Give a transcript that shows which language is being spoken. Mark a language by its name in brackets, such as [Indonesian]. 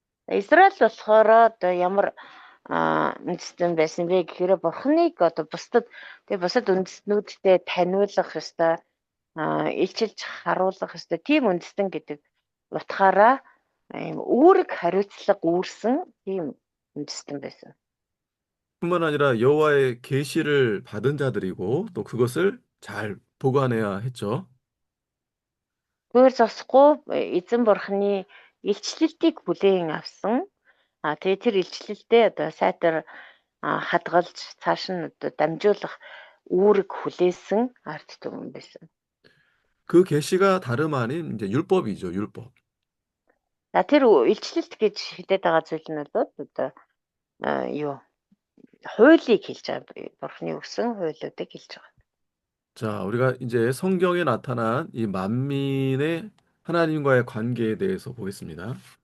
[Mongolian] Израиль болохоор одоо ямар үндэстэн байсан бэ гэхээр Бурхныг одоо бусад үндэстнүүдтэй таниулах ёстой, илчилж харуулах ёстой тийм үндэстэн гэдэг утгаараа ийм үүрэг хариуцлага үүрсэн тийм үндэстэн байсан. [Korean] 뿐만 아니라 여호와의 계시를 받은 자들이고 또 그것을 잘 보관해야 했죠. [Mongolian] Өөр зогсохгүй эзэн Бурхны илчлэлтийг бүлээн авсан. Тэгээ тэр илчлэлдээ одоо сайтар хадгалж цааш нь одоо дамжуулах үүрэг хүлээсэн ард түмэн байсан. [Korean] 그 계시가 다름 아닌 이제 율법이죠, 율법. [Mongolian] Тэр илчлэлт гэж хэлээд байгаа зүйл нь бол одоо юу хуулийг хэлж байгаа. Бурхны өгсөн хуулиудыг хэлж байгаа. [Korean] 자, 우리가 이제 성경에 나타난 이 만민의 하나님과의 관계에 대해서 보겠습니다.